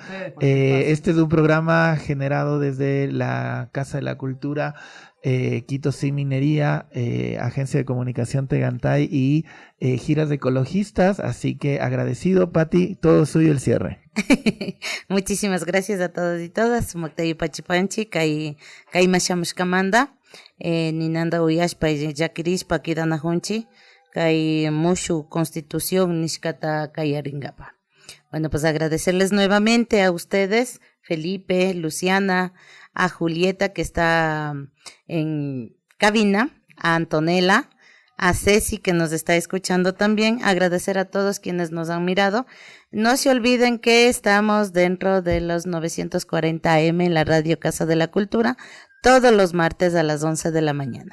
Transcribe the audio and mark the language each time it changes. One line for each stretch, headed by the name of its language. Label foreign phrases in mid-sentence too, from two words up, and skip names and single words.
Spanish: Este es un programa generado desde la Casa de la Cultura, Quito Sin Minería, Agencia de Comunicación Tegantay y Giras de Ecologistas. Así que agradecido, Pati, todo suyo el cierre. Muchísimas gracias a todos y todas.
Quechua: Sumaktayu pachipanchi, kay mashamushkamanda, ninanda uyashpa llakirishpa kidanajunchi. Kay mushu constitución nishkata kayaringapa.
Spanish: Bueno, pues agradecerles nuevamente a ustedes, Felipe, Luciana, a Julieta que está en cabina, a Antonella, a Ceci que nos está escuchando también, agradecer a todos quienes nos han mirado. No se olviden que estamos dentro de los 940 AM en la Radio Casa de la Cultura, todos los martes a las 11 de la mañana.